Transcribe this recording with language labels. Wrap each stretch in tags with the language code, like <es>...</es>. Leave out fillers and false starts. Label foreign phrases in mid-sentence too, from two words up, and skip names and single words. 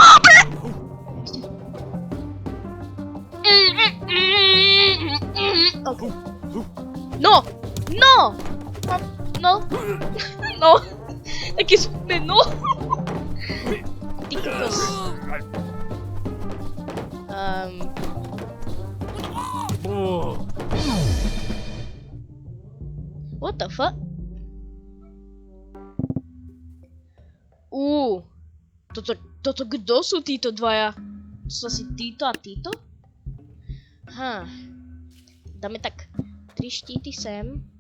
<sk>OK. No! Také smutné, no! Ty kokos.</sk> <en>What the fuck?</en> <sk>Toto kdo sú títo dvaja? To sú asi títo a títo? Dáme tak 3 štíty sem.</sk>